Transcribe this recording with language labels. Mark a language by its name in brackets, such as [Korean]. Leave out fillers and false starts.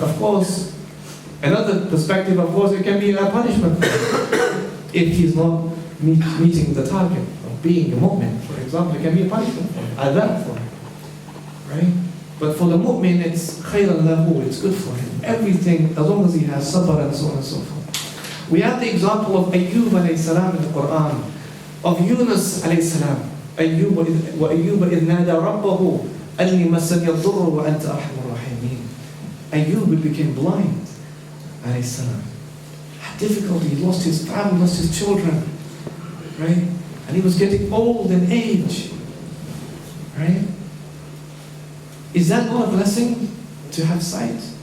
[English] Of course, another perspective, of course, it can be a punishment for him if he's not meeting the target of being a mu'min, for example. It can be a punishment for him, adab for him. Right? But for the mu'min, it's khayran lahu, it's good for him. Everything, as long as he has sabr and so on and so forth. We have the example of Ayyub alayhi salam in the Quran, of Yunus alayhi salam. [Arabic] أيوب إذ نادى ربه أني مسني الضر وأنت أرحم الراحمين. [English] Ayyub became blind alayhi salam. Had difficulty, he lost his family, lost his children, right? And he was getting old in age, right? Is that not a blessing to have sight?